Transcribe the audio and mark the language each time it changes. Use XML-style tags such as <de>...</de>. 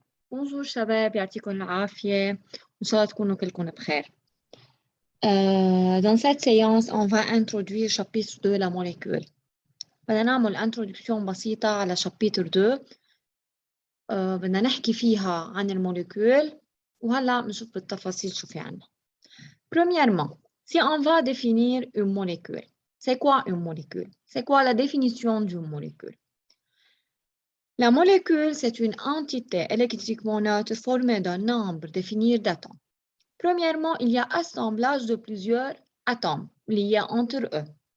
<fr>Bonjour</fr> <ar>شباب يعطيكم العافية إن شاء الله تكونوا كلكم بخير.</ar> <fr>Dans cette séance, on va introduire chapitre 2 la molécule.</fr> <ar>بدنا نعمل introduction بسيطة على chapitre 2. بدنا نحكي فيها عن الموليكول وهلا بنشوف بالتفاصيل شو في عنا.</ar> <fr>Premièrement, si on va définir une molécule, c'est quoi une molécule? C'est quoi la définition d'une molécule? La molécule, c'est une entité électriquement neutre formée d'un nombre défini d'atomes. Premièrement, il y a assemblage de plusieurs atomes liés entre eux.</fr>